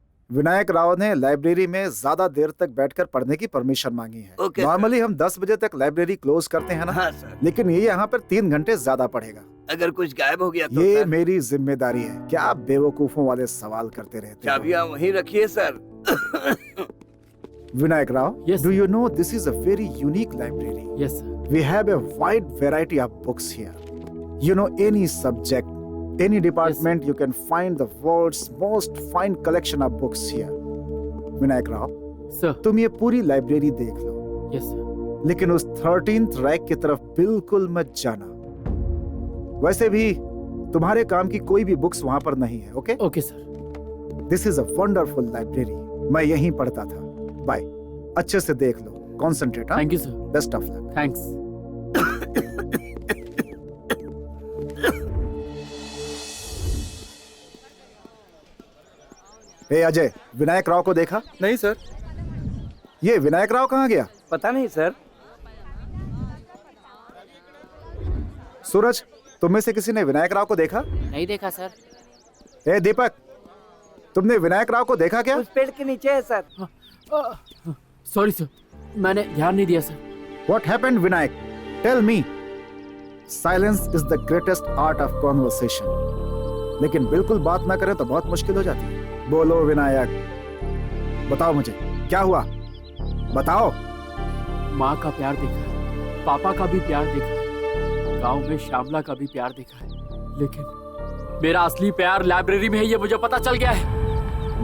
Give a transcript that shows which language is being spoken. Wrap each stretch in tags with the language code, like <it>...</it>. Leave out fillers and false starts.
<hi>विनायक राव ने लाइब्रेरी में ज्यादा देर तक बैठकर पढ़ने की परमिशन मांगी है।</hi> <en>okay,</en> <hi>नॉर्मली हम 10 बजे तक लाइब्रेरी क्लोज करते हैं ना। हाँ सर। लेकिन ये यहाँ पर 3 घंटे ज्यादा पढ़ेगा। अगर कुछ गायब हो गया तो ये सर? मेरी जिम्मेदारी है। क्या आप बेवकूफों वाले सवाल करते रहते हो? चाबियां वहीं रखिए sir. Vinayak Rao,</hi> <en>Yes, do you know this is a very unique library? Yes, sir. We have a wide variety of books here. You know, any subject, any department, you can find the world's most fine collection of books here.</en> <hi>Vinayak Rao,</hi> <en>Sir.</en> <hi>तुम ये पूरी library देख लो,</hi> <en>Yes, sir.</en> <hi>लेकिन उस 13th rack की तरफ बिल्कुल मत जाना। वैसे भी तुम्हारे काम की कोई भी बुक्स वहां पर नहीं है।</hi> <en>Okay? Okay, sir. This is a wonderful library.</en> <hi>मैं यहीं पढ़ता था।</hi> <en>Bye.</en> <hi>अच्छे से देख लो, concentrate.</hi> <en>Thank you, sir. Best of luck. Thanks.</en> <hi>ए अजय, विनायक राव को देखा? नहीं सर। ये विनायक राव कहाँ गया? पता नहीं सर। सूरज, तुम में से किसी ने विनायक राव को देखा? नहीं देखा सर। ए दीपक, तुमने विनायक राव को देखा क्या? उस पेड़ के नीचे है सर। सॉरी सर, मैंने ध्यान नहीं दिया sir.</hi> <en>What happened, Vinayak? Tell me. Silence is the greatest art of conversation.</en> <hi>लेकिन बिल्कुल बात ना करें तो बहुत मुश्किल हो जाती है। बोलो विनायक, बताओ मुझे क्या हुआ, बताओ। माँ का प्यार देखा है, पापा का भी प्यार देखा है, गांव में श्यामला का भी प्यार देखा है, लेकिन मेरा असली प्यार लाइब्रेरी में है, ये मुझे पता चल गया है।</hi>